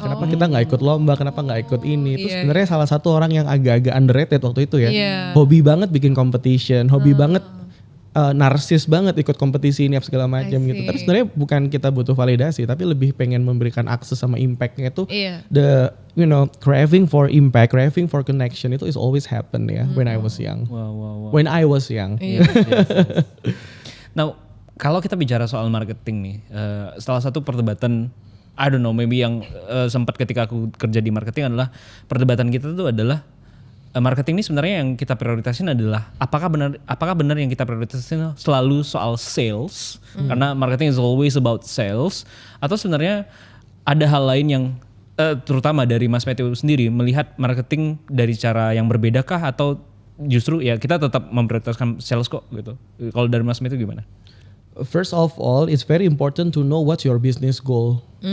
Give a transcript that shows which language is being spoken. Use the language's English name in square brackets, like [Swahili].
[Indonesian] Kenapa kita nggak ikut lomba? Kenapa nggak ikut ini? Itu sebenarnya salah satu orang yang agak-agak underrated waktu itu ya. Hobi banget bikin competition, hobi banget. Narsis banget ikut kompetisi ini segala macam gitu. Tapi sebenarnya bukan kita butuh validasi, tapi lebih pengen memberikan akses sama impactnya itu. [English] The craving for impact, craving for connection itu is always happen ya when I was young. When I was young. [Indonesian] Now kalau kita bicara soal marketing nih, salah satu perdebatan [English] I don't know, [Indonesian] maybe yang sempat ketika aku kerja di marketing adalah perdebatan kita tuh adalah marketing ini sebenarnya yang kita prioritasin adalah apakah benar yang kita prioritasin selalu soal sales, karena [English] marketing is always about sales, [Indonesian] atau sebenarnya ada hal lain yang terutama dari Mas Matthew sendiri melihat marketing dari cara yang berbedakah, atau justru ya kita tetap memprioritaskan sales kok gitu. Kalau dari Mas Matthew gimana? [English] First of all, it's very important to know what's your business goal.